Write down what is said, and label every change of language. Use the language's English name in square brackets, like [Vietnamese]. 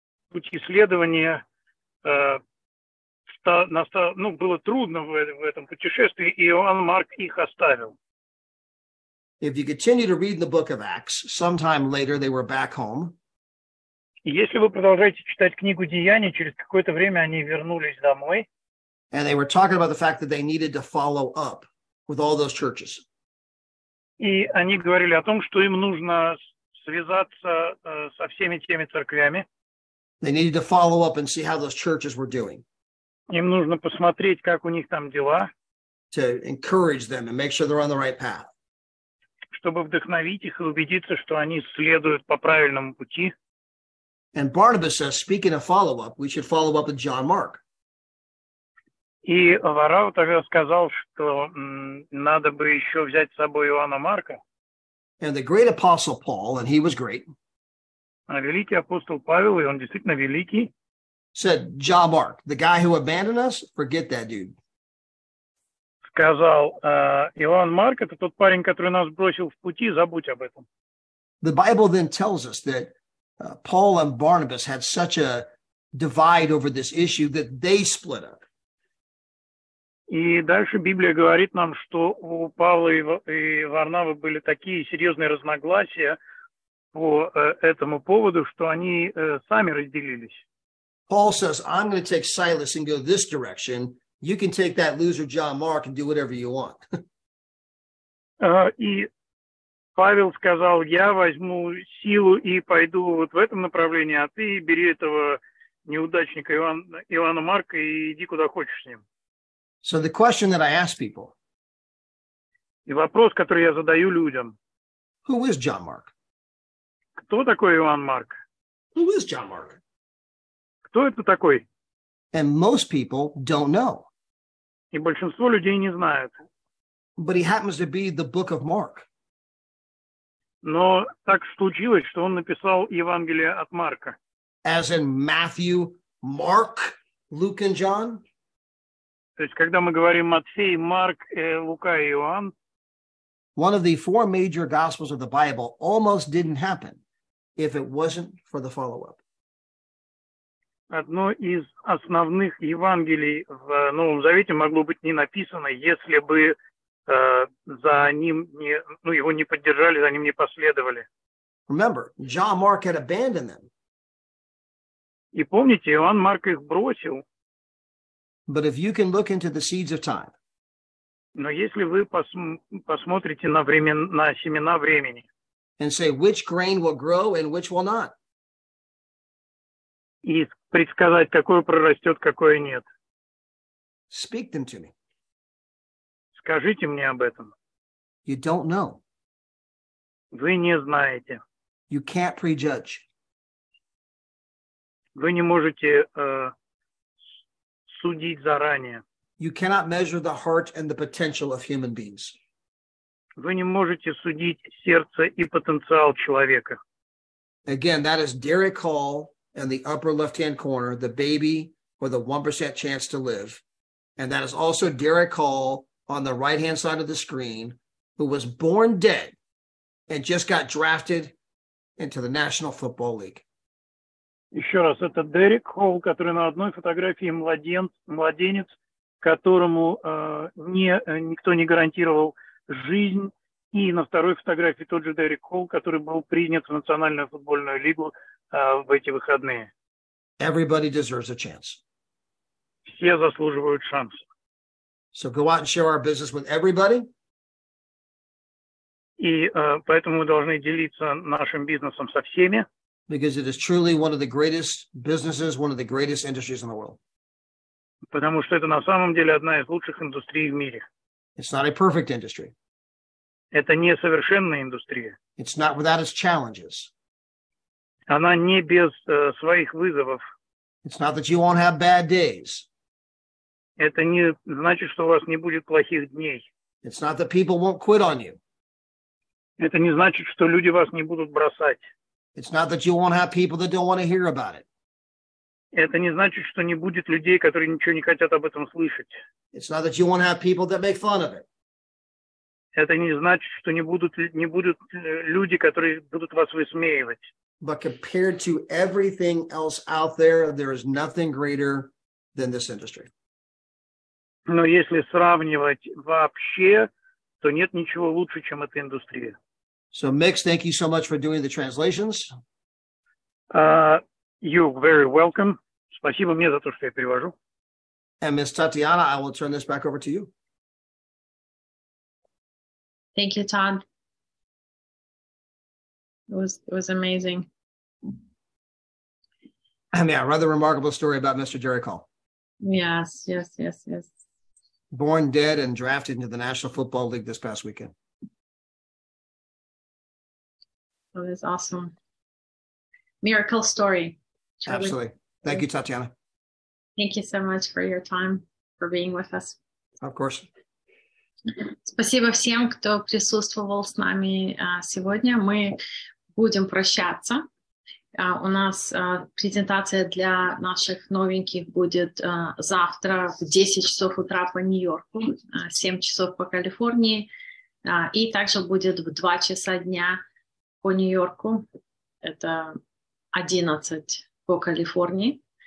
[Russian] Путь исследования было трудно в этом путешествии, и Иоанн Марк их оставил. [English] If you continue to read the book of Acts, sometime later they were back home. [Russian] Если вы продолжаете читать книгу Деяний, через какое-то время они вернулись домой. [English] And they were talking about the fact that they needed to follow up with all those churches. [Russian] И они говорили о том, что им нужно связаться со всеми теми церквями. [English] They needed to follow up and see how those churches were doing. [Russian] Им нужно посмотреть, как у них там дела. [English] To encourage them and make sure they're on the right path. [Russian] Чтобы вдохновить их и убедиться, что они следуют по правильному пути. [English] And Barnabas says, speaking of follow-up, we should follow up with John Mark. [Russian] И Варава тогда сказал, что надо бы еще взять с собой Иоанна Марка. [English] And the great apostle Paul, and he was great. [Russian] А великий апостол Павел, и он действительно великий, [English] said, John Mark, the guy who abandoned us, forget that dude. [Russian] Сказал, Иоанн Марк, это тот парень, который нас бросил в пути, забудь об этом. [English] The Bible then tells us that Paul and Barnabas had such a divide over this issue that they split up. [Russian] И дальше Библия говорит нам, что у Павла и Варнавы были такие серьезные разногласия по этому поводу, что они сами разделились. [English] Paul says, I'm going to take Silas and go this direction. You can take that loser John Mark and do whatever you want. [Russian] И Павел сказал, я возьму силу и пойду вот в этом направлении, а ты бери этого неудачника Иоанна Марка и иди куда хочешь с ним. [English] So the question that I ask people, [Russian] и вопрос, который я задаю людям, [English] who is John Mark? [Russian] Кто такой Иоанн Марк? [English] Who is John Mark? [Russian] кто это такой? [English] And most people don't know. [Russian] И большинство людей не знают. [English] But he happens to be the book of Mark. [Russian] Но так случилось, что он написал Евангелие от Марка. [English] As in Matthew, Mark, Luke, and John. [Russian] То есть, когда мы говорим Матфей, Марк, Лука и Иоанн, [English] one of the four major gospels of the Bible almost didn't happen if it wasn't for the follow-up. [Russian] одно из основных Евангелий в Новом Завете могло быть не написано, если бы за ним его не поддержали, за ним не последовали. [English] Remember, John Mark had abandoned them. [Russian] И помните, Иоанн Марк их бросил. [English] But if you can look into the seeds of time, [Russian] но если вы посмотрите на семена времени, [English] and say which grain will grow and which will not, [Russian] и предсказать, какое прорастет, какое нет, [English] speak them to me. [Russian] Скажите мне об этом. [English] You don't know. [Russian] Вы не знаете. [English] You can't prejudge. [Russian] Вы не можете судить заранее. [English] You cannot measure the heart and the potential of human beings. [Russian] Вы не можете судить сердце и потенциал человека. [English] Again, that is Derek Hall in the upper left-hand corner, the baby with a 1% chance to live. And that is also Derek Hall on the right-hand side of the screen, who was born dead and just got drafted into the National Football League. [Russian] Еще раз, это Дерек Холл, который на одной фотографии младенец, которому никто не гарантировал жизнь, и на второй фотографии тот же Дерек Холл, который был принят в Национальную футбольную лигу в эти выходные. [English] Everybody deserves a chance. [Russian] Все заслуживают шанса. [English] So go out and share our business with everybody. [Russian] И поэтому мы должны делиться нашим бизнесом со всеми. [English] Because it is truly one of the greatest businesses, one of the greatest industries in the world. [Russian] Потому что это на самом деле одна из лучших индустрий в мире. [English] It's not a perfect industry. [Russian] Это не совершенная индустрия. [English] It's not without its challenges. [Russian] Она не без своих вызовов. [English] It's not that you won't have bad days. [Russian] Это не значит, что у вас не будет плохих дней. [English] It's not that people won't quit on you. [Russian] Это не значит, что люди вас не будут бросать. [English] It's not that you won't have people that don't want to hear about it. [Russian] Это не значит, что не будет людей, которые ничего не хотят об этом слышать. [English] It's not that you won't have people that make fun of it. [Russian] Это не значит, что не будут люди, которые будут вас высмеивать. [English] But compared to everything else out there, there is nothing greater than this industry. [Russian] Но если сравнивать вообще, то нет ничего лучше, чем эта индустрия. [English] So, Mix, thank you so much for doing the translations. You're very welcome. [Russian] Спасибо мне за то, что я перевожу. [English] And Ms. Tatiana, I will turn this back over to you. Thank you, Todd. It was amazing. I mean, a rather remarkable story about Mr. Derek Hall. Yes. Born dead and drafted into the National Football League this past weekend. It was awesome. Miracle story. Absolutely. Thank you, Tatiana. Thank you so much for your time, for being with us. Of course. [Russian] Спасибо всем, кто присутствовал с нами сегодня. Мы будем прощаться. У нас презентация для наших новеньких будет завтра в 10 часов утра по Нью-Йорку, 7 часов по Калифорнии, и также будет в 2 часа дня по Нью-Йорку, это 11 по Калифорнии.